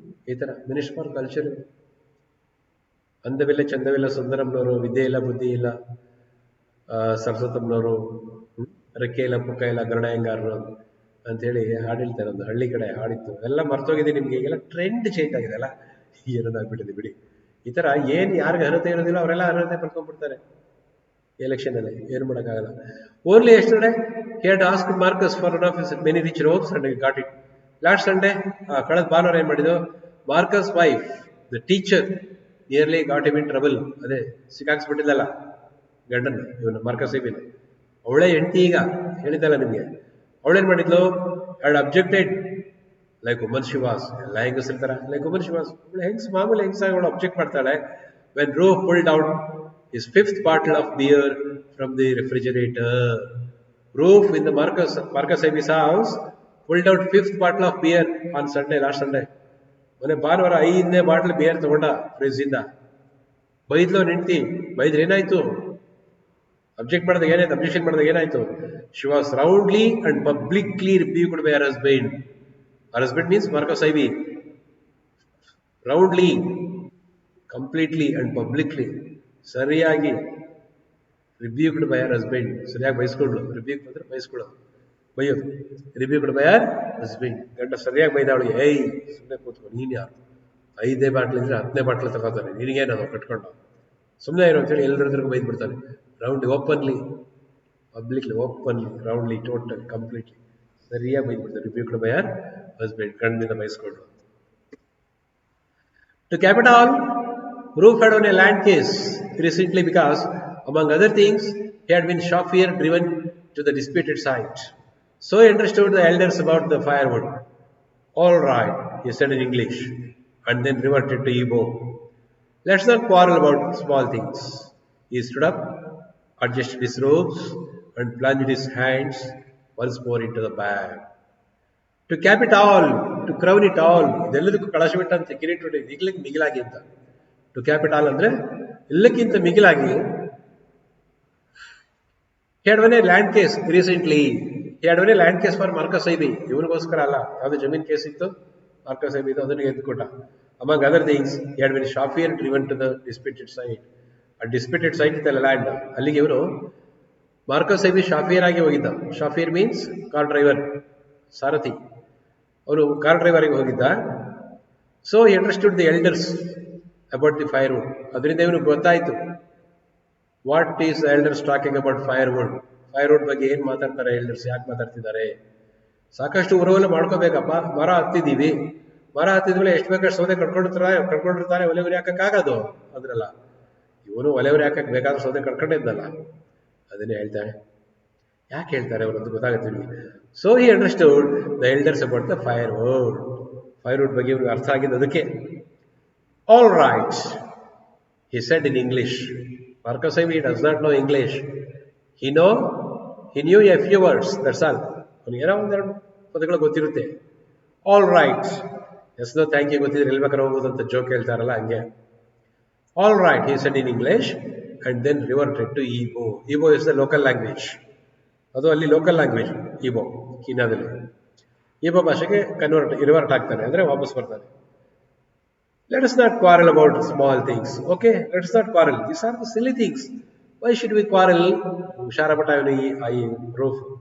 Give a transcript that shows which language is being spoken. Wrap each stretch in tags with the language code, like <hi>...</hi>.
<kn>ಈ ಥರ</kn> <en>Minister for culture.</en> <kn>ಅಂದವಿಲ್ಲ ಚಂದವಿಲ್ಲ ಸುಂದರಂನವರು, ವಿದ್ಯೆ ಇಲ್ಲ ಬುದ್ಧಿ ಇಲ್ಲ ಸರಸ್ವತಮ್ಮನವರು, ರೆಕ್ಕೆ ಇಲ್ಲ ಪುಕ್ಕ ಇಲ್ಲ ಗರುಡಯ್ಯಂಗಾರರು ಅಂತೇಳಿ ಹಾಡು ಹೇಳ್ತಾರೆ. ಒಂದು ಹಳ್ಳಿ ಕಡೆ ಹಾಡಿತ್ತು, ಎಲ್ಲ ಮರ್ತೋಗಿದೆ ನಿಮ್ಗೆ. ಈಗೆಲ್ಲ ಟ್ರೆಂಡ್ ಚೇಂಜ್ ಆಗಿದೆ ಅಲ್ಲ, ಏನದಾಗ್ಬಿಟ್ಟಿದೆ ಬಿಡಿ. ಈ ಥರ ಏನು ಯಾರಿಗೆ ಅರ್ಹತೆ ಇರೋದಿಲ್ಲ ಅವರೆಲ್ಲ ಅರ್ಹತೆ ಪಡ್ಕೊಂಡ್ಬಿಡ್ತಾರೆ ಎಲೆಕ್ಷನ್ ಅಲ್ಲಿ. ಏನು ಮಾಡೋಕ್ಕಾಗಲ್ಲ.</kn> <en>Only yesterday he had asked Marcus for one of his many rich robes and he got it. Last Sunday,</en> <kn>ಕಳೆದ ಭಾನುವಾರ ಏನು ಮಾಡಿದ್ದು,</kn> <en>Marcus wife the teacher nearly got him in trouble.</en> <kn>ಅದೇ ಸಿಕ್ಕಾಕ್ಸ್ಬಿಟ್ಟಿದ್ದಲ್ಲ ಗಂಡನ, ಇವನು ಮಾರ್ಕಸ್ ಐವಿನ. ಅವಳೇ ಹೆಂಡತಿ ಈಗ ಹೇಳಿದ್ದಲ್ಲ ನಿಮಗೆ. ಅವಳೇನ್ ಮಾಡಿದ್ಲು,</kn> <en>Had objected like woman she was.</en> <kn>ಎಲ್ಲ ಹೆಂಗಸಿರ್ತಾರ</kn> <en>Like woman she was.</en> <kn>ಮಾಮೂಲಿ ಹೆಂಗಸಾಗಿ ಅವಳು ಅಬ್ಜೆಕ್ಟ್ ಮಾಡ್ತಾಳೆ.</kn> <en>When Roof pulled out his fifth bottle of beer from the refrigerator. Roof in the Marcus Ivi's house pulled out fifth bottle of beer on Sunday, last Sunday.</en> <kn>ಮೊನ್ನೆ ಭಾನುವಾರ 5ನೇ bottle beer ತಗೊಂಡ fridge ಇಂದ. ಬೈದ್ಲು ನಿಂತಿ. ಬೈದ್ರೆ ಏನಾಯ್ತು? Object ಮಾಡಿದಾಗ ಏನಾಯ್ತು? Objection ಮಾಡಿದಾಗ ಏನಾಯ್ತು?</kn> <en>She was roundly and publicly rebuked by her husband. Her husband means Marcus Ivy. Roundly, completely and publicly,</en> <kn>ಸರಿಯಾಗಿ</kn> <en>Rebuked by her husband.</en> <kn>ಸರಿಯಾಗಿ ಬೈಸ್ಕೊಂಡ್ಳು.</kn> <en>rebuke</en> <kn>ಅಂದ್ರೆ ಬೈಸ್ಕೊಳ್ಳೋದು, ಬೈಯೋದು.</kn> <en>Rebuked by her husband.</en> <kn>ಗಂಡ ಸರಿಯಾಗಿ ಬೈದಾವಳಿಗೆ, ಏಯ್ ಸುಮ್ಮನೆ ಕೂತ್ಕೊಂಡು, ನೀನು ಯಾರು? 5ನೇ ಬಾಟ್ಲ್ ಇದ್ರೆ 10ನೇ ಬಾಟ್ಲ್ ತಗೋತಾನೆ, ನಿನಗೇನದು ಕಟ್ಕೊಂಡು ಸುಮ್ಮನೆ ಇರೋ ಅಂತೇಳಿ ಎಲ್ಲರದ್ರಿಗೂ ಬೈದ್ ಬಿಡ್ತಾನೆ.</kn> <en>round openly, publicly, openly, roundly, total, completely</en> <kn>ಸರಿಯಾಗಿ ಬೈದ್ ಬಿಡ್ತಾನೆ.</kn> <en>Rebuked by her husband.</en> <kn>ಗಂಡನಿಂದ ಬೈಸ್ಕೊಂಡ್ರು.</kn> <en>To capital, Roof had won a land case recently because, among other things, he had been chauffeur driven to the disputed site. So he understood the elders about the firewood. All right, he said in English, and then reverted to Igbo. Let's not quarrel about small things. He stood up, adjusted his robes, and plunged his hands once more into the bag. To cap it all, to crown it all,</en> <kn>ಇದೆಲ್ಲದಕ್ಕೂ ಕಳಶವಿಟ್ಟಂತೆ ಕಿರೀಟ ಈಗಲಿಕ್ಕೆ ಮಿಗಿಲಾಗಿ ಅಂತ.</kn> <en>to capital</en> <kn>ಅಂದ್ರೆ ಎಲ್ಲಕ್ಕಿಂತ ಮಿಗಿಲಾಗಿ,</kn> <en>had won a land case recently. He had won a land case for Marcus Ivy.</en> <kn>ಇವನಿಗೋಸ್ಕರ ಅಲ್ಲ, ಯಾವ್ದು ಜಮೀನ್ ಕೇಸ್ ಇತ್ತು ಮಾರ್ಕಸ್ ಐವಿ, ಅದನ್ನು ಗೆದ್ದುಕೊಟ್ಟ.</kn> <en>Among other things, he had been chauffeur driven to the disputed site.</en> <kn>ಆ disputed site ಇತ್ತಲ್ಲ land, ಅಲ್ಲಿಗೆ ಇವನು Marcus ಐವಿ ಶಾಫಿಯರ್ ಆಗಿ ಹೋಗಿದ್ದ. ಶಾಫಿಯರ್ ಮೀನ್ಸ್ ಕಾರ್ ಡ್ರೈವರ್, ಸಾರಥಿ. ಅವನು ಕಾರ್ ಡ್ರೈವರ್ ಆಗಿ ಹೋಗಿದ್ದ.</kn> <en>So he understood the elders about the firewood.</en> <kn>ಅದರಿಂದ ಇವನು ಗೊತ್ತಾಯ್ತು,</kn> <en>What is elders talking about firewood.</en> <kn>Firewood ಬಗ್ಗೆ ಏನ್ ಮಾತಾಡ್ತಾರೆ ಎಲ್ಡರ್ಸ್, ಯಾಕೆ ಮಾತಾಡ್ತಿದ್ದಾರೆ. ಸಾಕಷ್ಟು ಉರವಲ್ಲ ಮಾಡ್ಕೋಬೇಕಪ್ಪ. ಮರ ಹತ್ತಿದೀವಿ, ಮರ ಹತ್ತಿದ್ಮೇಲೆ ಎಷ್ಟು ಬೇಕಾದ್ರೆ ಸೌದೆ ಕಡ್ಕೊಂಡಿರ್ತಾರೆ. ಒಲೆವರಿ ಹಾಕಕ್ಕಾಗದು ಅದ್ರಲ್ಲ. ಇವನು ಒಲೆವರಿ ಹಾಕಕ್ ಬೇಕಾದ್ರೆ ಸೌದೆ ಕಡ್ಕೊಂಡಿದ್ದಲ್ಲ. ಅದನ್ನೇ ಹೇಳ್ತಾರೆ. ಯಾಕೆ ಹೇಳ್ತಾರೆ ಅವರು ಅಂತ ಗೊತ್ತಾಗುತ್ತೆ ನಿಮಗೆ.</kn> <en>So he understood the elders about the firewood.</en> <kn>Firewood ಬಗ್ಗೆ ಇವ್ರಿಗೆ ಅರ್ಥ ಆಗಿದ್ದು ಅದಕ್ಕೆ.</kn> <en>All right, he said in English. Marcus Ivy does not know English. He knew a few words, that's all.</en> <kn>ಅವನಿಗೆ ಏನೋ ಒಂದೆರಡು ಪದಗಳು ಗೊತ್ತಿರುತ್ತೆ.</kn> <en>All right, yes no thank you</en> <kn>ಗೊತ್ತಿದ್ರೆ ಎಲ್ಲಿ ಬೇಕಾದ್ರೆ ಹೋಗೋದು ಅಂತ ಜೋಕ್ ಹೇಳ್ತಾರಲ್ಲ ಹಂಗೆ.</kn> <en>All right, he said in English and then reverted to Igbo. Igbo is the local language.</en> <kn>ಅದು ಅಲ್ಲಿ ಲೋಕಲ್ ಲ್ಯಾಂಗ್ವೇಜ್ Igbo, ಕೀನ್ಯಾದಲ್ಲಿ. Igbo ಭಾಷೆಗೆ ರಿವರ್ಟ್ ಆಗ್ತಾನೆ, ಅಂದ್ರೆ ವಾಪಸ್ ಬರ್ತಾನೆ.</kn> <en>Let us not quarrel about small things. Okay, let us not quarrel. These are the silly things. Why should we quarrel? I roof.</en>